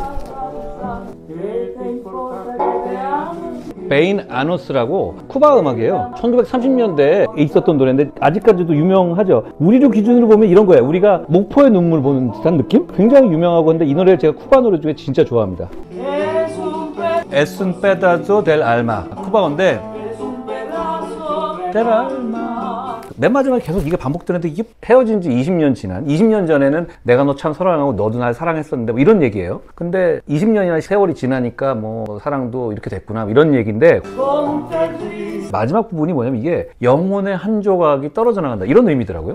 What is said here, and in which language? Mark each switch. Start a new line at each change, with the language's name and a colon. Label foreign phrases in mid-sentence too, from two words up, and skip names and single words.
Korean: 베인 아노스라고 쿠바 음악이에요. 1930년대에 있었던 노래인데 아직까지도 유명하죠. 우리로 기준으로 보면 이런 거예요. 우리가 목포의 눈물 보는 듯한 느낌? 굉장히 유명하고 근데 이 노래를 제가 쿠바 노래 중에 진짜 좋아합니다.
Spanish: Es un pedazo del alma. 쿠바어인데 del alma.
Korean: 맨 마지막에 계속 이게 반복되는데 이게 헤어진 지 20년 지난 20년 전에는 내가 너 참 사랑하고 너도 날 사랑했었는데 뭐 이런 얘기예요. 근데 20년이나 세월이 지나니까 뭐 사랑도 이렇게 됐구나 이런 얘기인데 마지막 부분이 뭐냐면 이게 영혼의 한 조각이 떨어져 나간다 이런 의미더라고요.